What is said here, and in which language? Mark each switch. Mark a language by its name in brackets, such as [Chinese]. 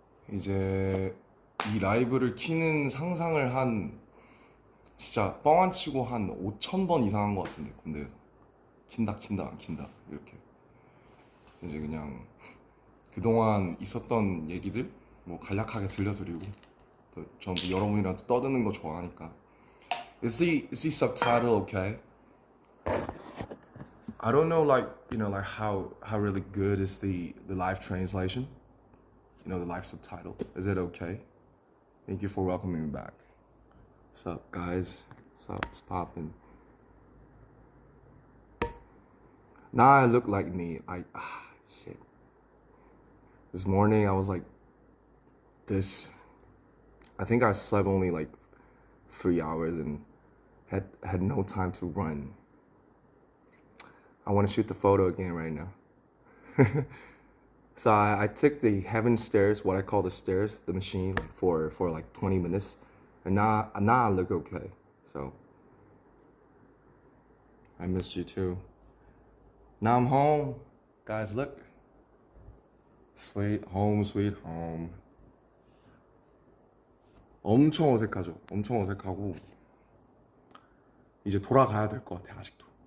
[Korean] 이제 이 라이브를 키는 상상을 진짜 뻥 안 치고 한 5,000번 이상 한 것 같은데, 군대에서 킨다 안 킨다 이렇게. 이제 그냥 그동안 있었던 얘기들 뭐 간략하게 들려드리고, 또 전부 여러분이랑 또 떠드는 거 좋아하니까. [English] Is the subtitle okay? I don't know, like, like how really good is the live translation? The live subtitle. Is it okay? Thank you for welcoming me back. What's up, guys? What's up? It's poppin'. Now I look like me. Shit. This morning I was like this. I think I slept only like 3 hours and had no time to run. I want to shoot the photo again right now. So I took the heaven stairs, what I call the stairs, the machine, for like 20 minutes, and now I look okay. So I missed you too. Now I'm home, guys. Look, sweet home, sweet home. [Korean] 엄청 어색하죠. 엄청 어색하고 이제 돌아가야 될 것 같아. 아직도.